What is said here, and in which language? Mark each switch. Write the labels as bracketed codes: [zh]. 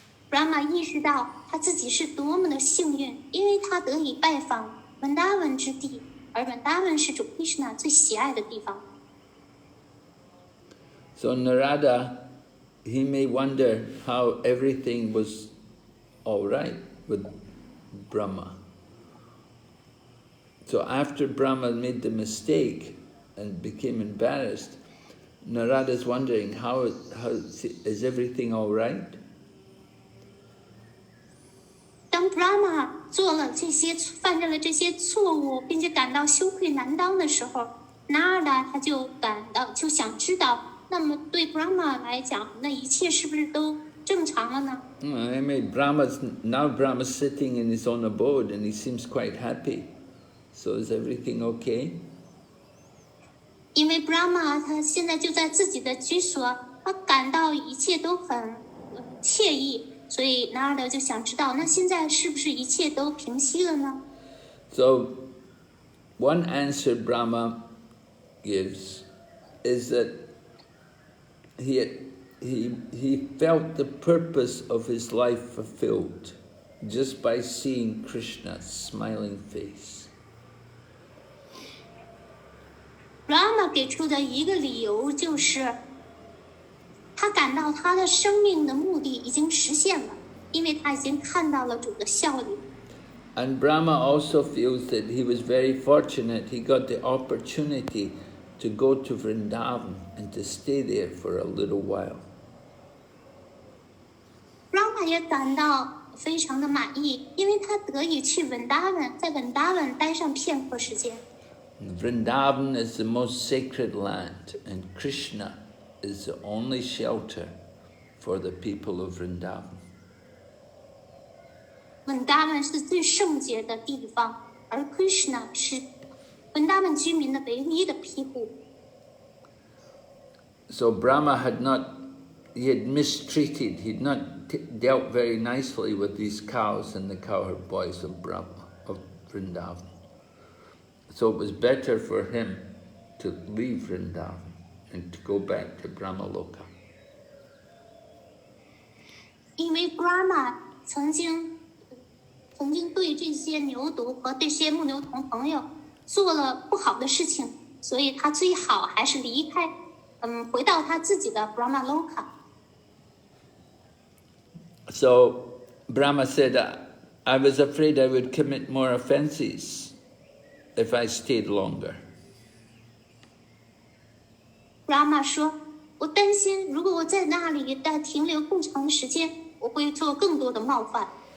[zh] Brahma 意识到他自己是多么的幸运，因为他得以拜访文达文之地，而文达文是主 Krishna 最喜爱的地方。 [en] So Narada, he may wonder how everything was all right with Brahma. So after Brahma made the mistake and became embarrassed, Narada's wondering how is everything all right? [zh] 当 Brahma 犯下了这些错误，并且感到羞愧难当的时候 ，Narada 他就想知道，那么对 Brahma 来讲，那一切是不是都正常了呢？ [en] I mean, Brahma's sitting in his own abode and he seems quite happy. So is everything okay? [zh] 因为 Brahma 他现在就在自己的居所，他感到一切都很惬意，所以 Narada 就想知道，那现在是不是一切都平息了呢？ [en] So one answer Brahma gives is that he felt the purpose of his life fulfilled just by seeing Krishna's smiling face. [zh] Brahma 给出的一个理由就是，他感到他的生命的目的已经实现了，因为他已经看到了主的笑脸。 [en] And Brahma also feels that he was very fortunate. He got the opportunity to go to Vrindavan and to stay there for a little while. [zh] Brahma 也感到非常的满意，因为他得以去文达文，在文达文待上片刻时间。 [en] Vrindavan is the most sacred land, and Krishna is the only shelter for the people of Vrindavan. [zh] 文达文是最圣洁的地方，而 Krishna 是文达文居民的唯一的庇护。 [en] So Brahma had not he had mistreated, he'd not dealt very nicely with these cows and the cowherd boys of Vrindavan. So it was better for him to leave Vrindavan and to go back to Brahmaloka. [zh] 因为 Brahma 曾经对这些牛犊和这些牧牛童朋友做了不好的事情，所以他最好还是离开，回到他自己的 Brahmaloka。 [en] So Brahma said, I was afraid I would commit more offenses if I stayed longer. [zh] Brahma 说，我担心如果我在那里停留更长的时间，我会做更多的冒犯。